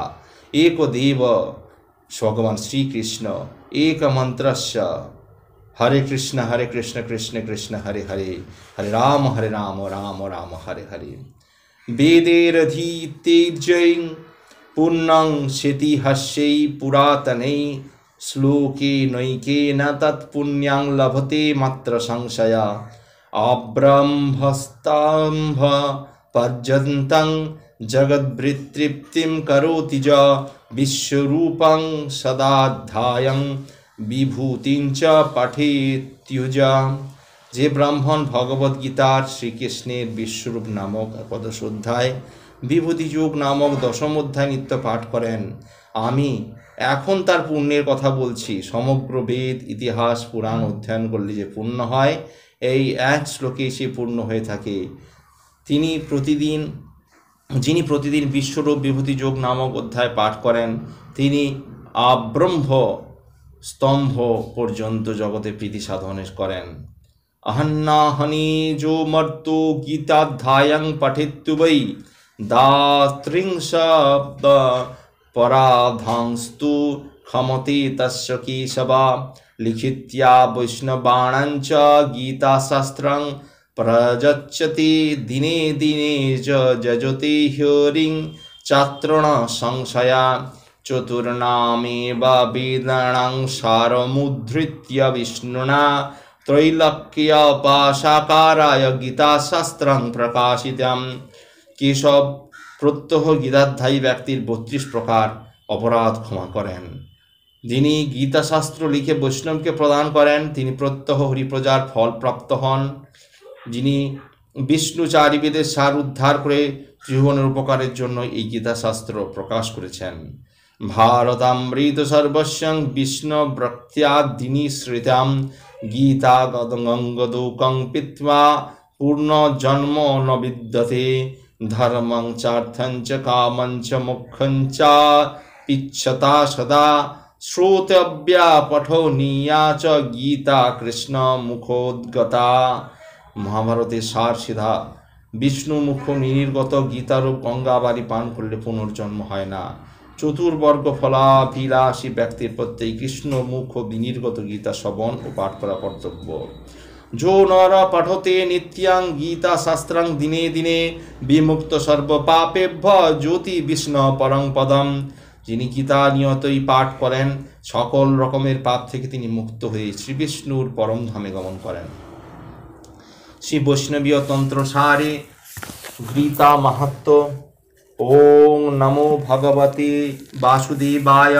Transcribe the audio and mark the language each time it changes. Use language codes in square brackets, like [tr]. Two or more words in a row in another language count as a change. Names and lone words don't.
[sa] এক দেব ভগবান শ্রীকৃষ্ণ, এক মন্ত্রস্য হরে কৃষ্ণ কৃষ্ণ কৃষ্ণ হরে হরে, হরে রাম রাম রাম হরে হরে। বেদেরধীতের্যৈ পুণ্যং সেতিহাস্যৈ পুরাতনে শ্লোকে নৈকেন তৎপুণ্যং লভতে মাত্র সংশয়া। আব্রহ্মস্তম্ভ পর্যন্তং জগদ্বৃত্তৃপ্তিম করোতি য বিশ্বরূপং সদাধ্যায়ং বিভূতিঞ্চ পঠেত্युज। [bn] যে ব্রাহ্মণ ভগবদ্গীতার শ্রীকৃষ্ণের বিশ্বরূপ নামক একাদশ অধ্যায়, বিভূতিযোগ নামক দশম অধ্যায় নিত্য পাঠ করেন, আমি এখন তার পুণ্যের কথা বলছি। সমগ্র বেদ ইতিহাস পুরাণ অধ্যয়ন করলে যে পুণ্য হয়, এই এক শ্লোকে সে পূর্ণ হয়ে থাকে। যিনি প্রতিদিন বিশ্বরূপ বিভূতিযোগ নামক অধ্যায় পাঠ করেন, তিনি আব্রহ্ম স্তম্ভ পর্যন্ত জগতে প্রীতি সাধন করেন। [sa] अहन्नाहनि जो मर्तो गीताध्यायं पठेत्तु वै दास्त्रिंशब्द पराधांस्तु खमते तस्य केशवा। लिखित्या वैष्णवाणाञ्च गीताशास्त्रं प्रयच्छति दिने दिने जजते ह्यरिं चात्रण संशया। चतुर्नामेव वेदानां सारमुद्धृत्य विष्णुना त्रैलोक्योपासकाराय गीताशास्त्रं प्रकाशितम्। [bn] কেশব প্রত্যহ গীতাধ্যায়ী ব্যক্তির 32 প্রকার অপরাধ ক্ষমা করেন। যিনি গীতাশাস্ত্র লিখে বৈষ্ণবকে প্রদান করেন, তিনি প্রত্যহ হরিপ্রজার ফল প্রাপ্ত হন। যিনি বিষ্ণু চারি বেদের সার উদ্ধার করে ত্রিভুবনের উপকারের জন্য এই গীতাশাস্ত্র প্রকাশ করেছেন। [sa] ভারতামৃত সর্বস্বং বিষ্ণু ভক্ত্যাদিনী শ্রিতাম গীতা গঙ্গোদকং পিত্বা পূর্ণ জন্ম ন বিদ্যতে। ধর্মং চার্থং চ কামং চ মোক্ষং চ পিচ্ছতা সদা শ্রোতব্যা পঠনীয়া চ গীতা কৃষ্ণ মুখোদ্গতা। [bn] মহাভারতের সার সিধা বিষ্ণু মুখ নির্গত গীতারূপ গঙ্গাবাড়ি পান করলে পুনর্জন্ম হয় না। চতুর্বর্গ ফলাভিলাষী ব্যক্তির প্রত্যেক কৃষ্ণ মুখ বিনির্গত গীতা শ্রবণ ও পাঠ করা কর্তব্য। [sa] जो नर पठते नित्यां गीता शास्त्रं दिने दिने विमुक्त सर्व पापेभ्य ज्योति विष्णु परं पदम। [bn] যিনি গীতা নিয়তই পাঠ করেন, সকল রকমের পাপ থেকে তিনি মুক্ত হয়ে শ্রী বিষ্ণুর পরম ধামে গমন করেন। শ্রী বৈষ্ণবীয় তন্ত্র সারে গীতা মাহাত্ম্য। [sa] ওং নমো ভগবতে বাসুদেবায়।